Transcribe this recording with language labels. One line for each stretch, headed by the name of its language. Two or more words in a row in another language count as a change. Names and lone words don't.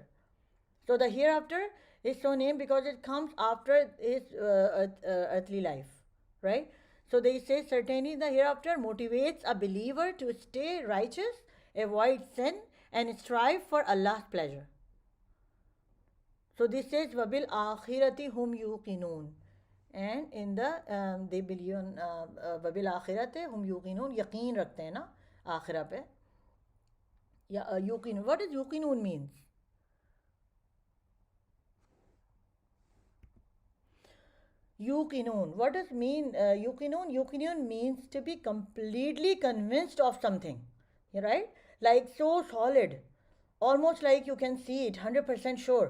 English: So the hereafter is so named because it comes after his earthly life, right? So they say certainty in the hereafter motivates a believer to stay righteous, avoid sin, and strive for Allah's pleasure. So this says
Arabic: wabil akhirati hum yuqinun,
English: and in the they believe on
Arabic: wabil akhirati hum yuqinun,
Urdu: yaqeen rakhte hain na akhira pe.
Arabic: Ya yuqinun,
English: what does yuqinun means? Yuqinun, what does mean yuqinun? Yuqinun means to be completely convinced of something, right? Like so solid, almost like you can see it, 100% sure.